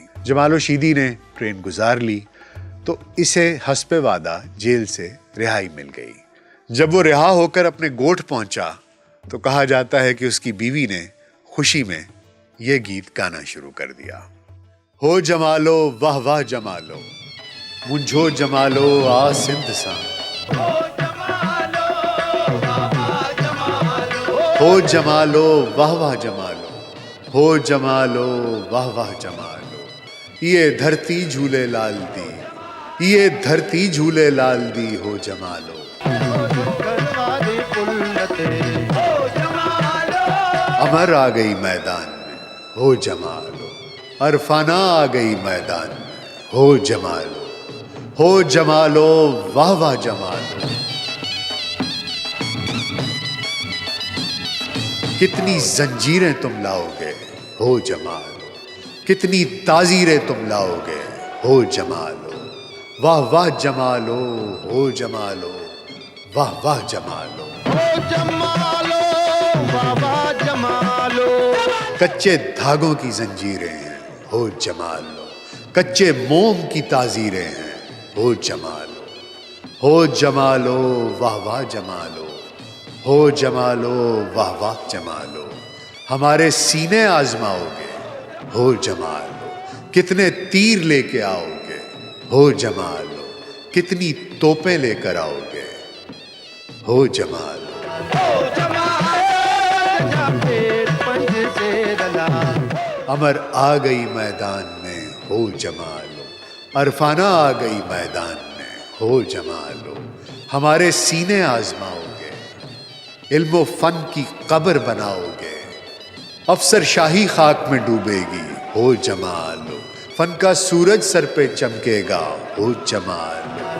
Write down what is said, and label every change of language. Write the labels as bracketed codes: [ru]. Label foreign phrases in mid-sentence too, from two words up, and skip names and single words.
[hi] जमालो शीदी ने ट्रेन गुजार ली तो इसे हस्बे वादा जेल से रिहाई मिल गई। जब वो रिहा होकर अपने गोठ पहुंचा तो कहा जाता है कि उसकी बीवी ने खुशी में यह गीत गाना शुरू कर दिया। [sd] हो जमालो वाह वाह जमालो मुंझो जमालो आ सिंध सा, हो जमालो वाह वाह जमालो, हो जमालो वाह वाह जमालो, [pa] ये धरती झूले लाल दी, ये धरती झूले लाल दी हो जमालो। [hi] अमर आ गई मैदान में हो जमालो, अरफाना आ गई मैदान में हो जमालो, हो जमालो वाह वाह जमालो। कितनी जंजीरें तुम लाओगे हो जमालो, कितनी ताजीरें तुम लाओगे हो जमालो, वाह वाह जमालो हो जमालो, वाह वाह जमालो हो जमालो, वाह वाह जमालो। कच्चे धागों की जंजीरें हो जमालो, कच्चे मोम की ताजीरें हैं। हो जमालो, हो जमालो, वाह वाह जमालो, हो जमालो, वाह वाह जमालो, हमारे सीने आजमाओगे, हो जमालो, कितने तीर लेके आओगे, हो जमालो, कितनी तोपें लेकर आओगे, हो जमालो। अमर आ गई मैदान में, हो जमालो, अरफाना आ गई मैदान में, हो जमालो, हमारे सीने आजमाओगे, इल्मो फन की कब्र बनाओगे, अफसर शाही खाक में डूबेगी, हो जमालो, फन का सूरज सर पे चमकेगा, हो जमालो।